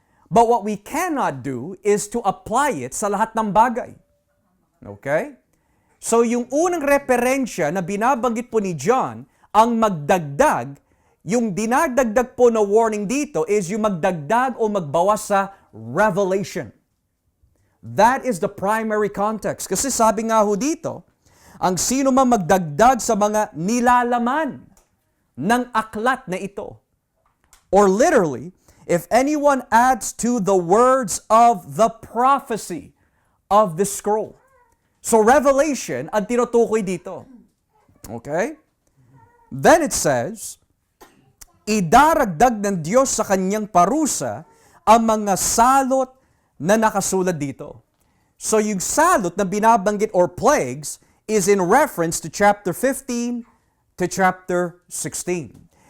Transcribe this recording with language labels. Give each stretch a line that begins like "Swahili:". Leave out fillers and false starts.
English: But what we cannot do is to apply it
Filipino: sa lahat ng bagay.
English: Okay?
Filipino: So yung unang referensya na binabanggit po ni John, ang magdagdag, yung dinagdagdag po na warning dito is yung magdagdag o magbawas sa revelation.
English: That is the primary context.
Filipino: Kasi sabi nga ho dito, ang sino man magdagdag sa mga nilalaman ng aklat na ito.
English: Or literally, if anyone adds to the words of the prophecy of the scroll.
Filipino: So revelation ang tinutukoy dito. Okay?
English: Then it says,
Filipino: idaragdag ng Diyos sa kanyang parusa ang mga salot na nakasulat dito.
English: So
Filipino: yung salot na binabanggit
English: or plagues is in reference to chapter 15 to chapter 16.